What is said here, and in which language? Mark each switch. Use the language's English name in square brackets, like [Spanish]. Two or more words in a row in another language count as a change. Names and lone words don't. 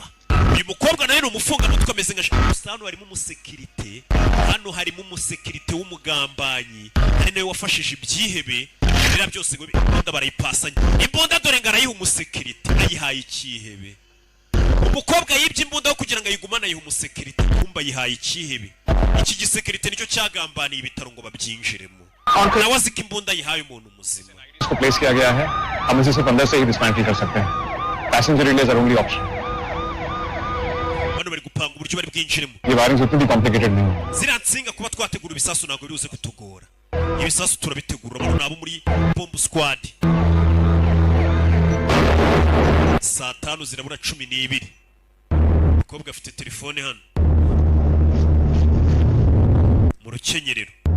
[Kinyarwanda] Uyu mukobwa nawe ni umufunga mutwe ameze nka hano harimo umusekirite, hano harimo umusekirite w'umugambanyi ari nawe wafashije ibyihebe bira byose ngo imbunda barayipasanya. Imbunda dore ngo arayiha umusekirite, ayihaye ikihebe. Umukobwa yibye imbunda kugira ngo ayigumane ayiha umusekirite, kumba yihaye ikihebe. Iki gisekirite nicyo cyagambaniye ibitaro ngo babyinjiremo. nawe azi ko imbunda yihaye umuntu muzima. [Hindi] इसको प्लेस किया गया है, हम इसे सिर्फ अंदर से ही डिस्मेंटल कर सकते हैं. [English] passenger release are only option. [Kinyarwanda] Bano bari gupanga uburyo bari bwinjiremo. [Hindi] ये वायरिंग उतनी कॉम्प्लिकेटेड नहीं है. [Kinyarwanda] Ziriya nsinga kuba twategura ibisasu ntabwo biruze kutugora. Ibisasu turabitegura bano nabo muri [English] bomb squad. [Kinyarwanda] Saa 5 zirabura 12. Umukobwa afite telefone hano mu rukenyerero.